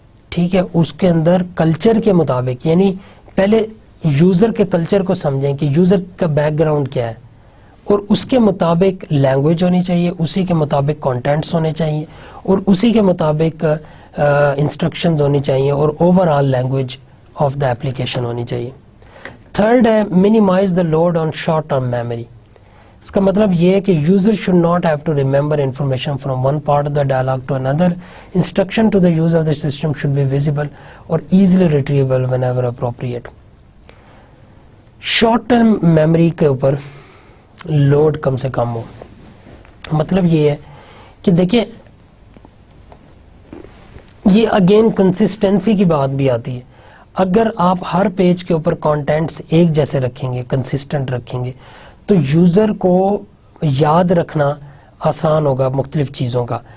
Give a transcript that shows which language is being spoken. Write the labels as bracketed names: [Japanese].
[Urdu] ٹھیک ہے, اس کے اندر کلچر کے مطابق, یعنی پہلے یوزر کے کلچر کو سمجھیں کہ یوزر کا بیک گراؤنڈ کیا ہے, اور اس کے مطابق لینگویج ہونی چاہیے, اسی کے مطابق کانٹینٹس ہونے چاہیے, اور اسی کے مطابق انسٹرکشنز ہونی چاہیے, اور over all language of the application ہونی چاہیے. تھرڈ ہے [English] minimize the load on short term memory. [Urdu] اس کا مطلب یہ ہے کہ user [English] should not have to remember information from one part of the dialogue to another. Instruction to the use of the system should be visible or easily retrievable whenever appropriate. [Urdu] Short term memory کے اوپر load کم سے کم ہو. مطلب یہ ہے کہ دیکھیں, یہ again consistency کی بات بھی آتی ہے. اگر آپ ہر پیج کے اوپر کانٹینٹس ایک جیسے رکھیں گے, کنسسٹنٹ رکھیں گے, تو یوزر کو یاد رکھنا آسان ہوگا مختلف چیزوں کا.